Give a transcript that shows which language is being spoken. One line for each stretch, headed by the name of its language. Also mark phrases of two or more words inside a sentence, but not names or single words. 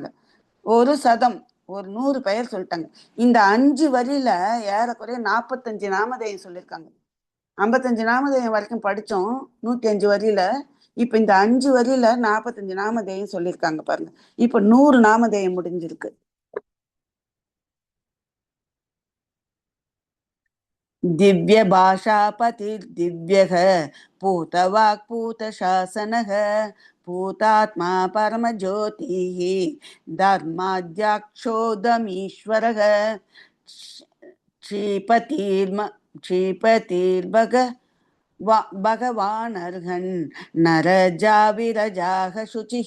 Tamil: ஒரு சதம், ஒரு 100 பெயர் சொல்லிட்டாங்க. இந்த 5 வரியில ஏறக்குறைய 45 நாமதேயம் சொல்லியிருக்காங்க. 55 நாமதேயம் வரைக்கும் படிச்சோம் 105 வரியில. இப்ப இந்த 5 வரியில 45 நாமதேயம் சொல்லியிருக்காங்க பாருங்க. இப்ப 100 நாமதேயம் முடிஞ்சிருக்கு.
Sanskrit: दिव्य भाषापति दिव्यः पूतवाक् पूतशासनः पूतात्मा परमज्योतिः धर्माद्याक्षोदमीश्वरः क्षीपतिर्भग भगवानर्हन् नरजाविरजाः शुचिः